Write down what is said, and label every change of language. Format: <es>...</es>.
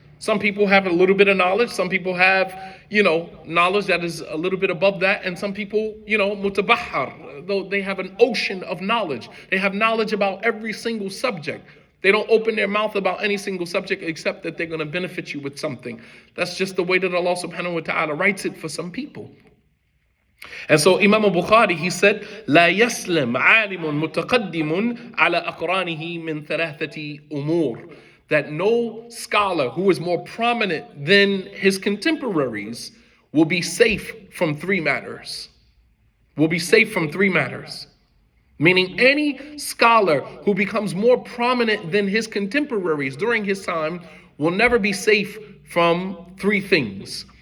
<en>Some people have a little bit of knowledge. Some people have, knowledge that is a little bit above that. And some people, mutabahar, though they have an ocean of knowledge. They have knowledge about every single subject. They don't open their mouth about any single subject except that they're going to benefit you with something. That's just the way that Allah subhanahu wa ta'ala writes it for some people. And so Imam Bukhari, he said,</en> <ar>لا يسلم عالم متقدم على أقرانه من ثلاثة أمور.</ar> <en>That no scholar who is more prominent than his contemporaries will be safe from three matters. Will be safe from three matters. Meaning any scholar who becomes more prominent than his contemporaries during his time will never be safe from three things.</en>